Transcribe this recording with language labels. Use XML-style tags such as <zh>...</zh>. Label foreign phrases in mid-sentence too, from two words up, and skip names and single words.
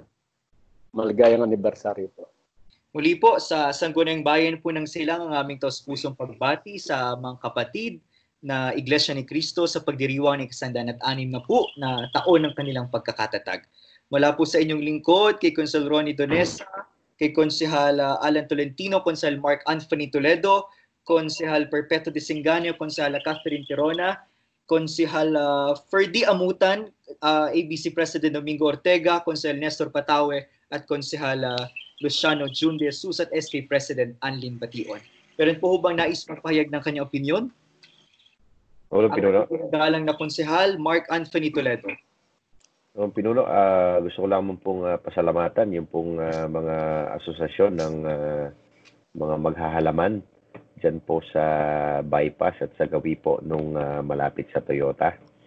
<tl>Maligayang anibersaryo po. Muli po sa Sangguniang Bayan po ng Silang ang aming taus-pusong pagbati sa mga kapatid na Iglesia ni Cristo sa pagdiriwang ng 106 na taon ng kanilang pagkakatatag. Mula po sa inyong lingkod, kay Konsehal Ronnie Donesa, kay Konsehal Alan Tolentino, Konsehal Mark Anthony Toledo, Konsehal Perpetuo de Singanio, Konsehal Catherine Tirona, Konsehal Ferdy Amutan, ABC President Domingo Ortega, Konsehal Nestor Patawe, at Konsehal Luciano Jun de Jesus at SK President Anlin Bation. Meron po bang nais magpahayag ng kanyang opinyon? Pinuno. Ang galang na Konsehal Mark Anthony Toledo. Pinuno, gusto ko lamang pong pasalamatan yung pong mga asosasyon ng mga maghahalaman dyan po sa bypass at sa gawi po nung malapit sa Toyota.</tl>